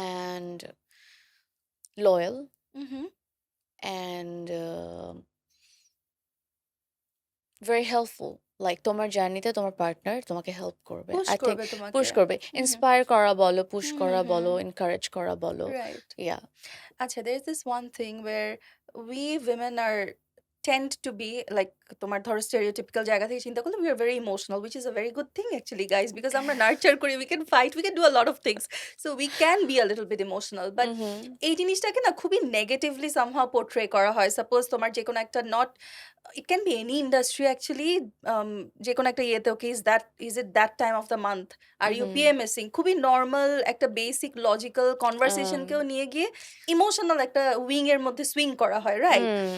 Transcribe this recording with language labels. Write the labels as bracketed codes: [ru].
[en] and loyal [bn] hmm. [en] and very helpful. [bn] Like তোমার জার্নিতে তোমার পার্টনার তোমাকে হেল্প করবে। [en] push I think [bn] করবে তোমাকে। পুশ করবে। ইন্সপায়ার করা বলো, পুশ করা বলো, এনকারেজ করা বলো। [en] Right. Yeah. আচ্ছা, there is this one thing where we women are tend to be like [bn] তোমার ধরো [en] stereotypical [bn] জায়গা থেকে চিন্তা করলে [en] we are very emotional, which is a very good thing actually guys, because [bn] আমরা [en] nurture করি, we can fight, we can do a lot of things, so we can be a little bit emotional, but Mhm. [bn] এই জিনিসটাকে না খুবই negatively somehow portray করা হয়। Suppose তোমার যে কোনো একটা [en] not it can be any industry actually, [bn] যে কোনো একটা ইয়েতে ওকে [en] is it that time of the month, are you PMSing, [bn] খুবই নর্মাল একটা বেসিক লজিক্যাল কনভারসেশনকেও নিয়ে গিয়ে ইমোশনাল একটা উইং এর মধ্যে সুইং করা হয়, রাইট?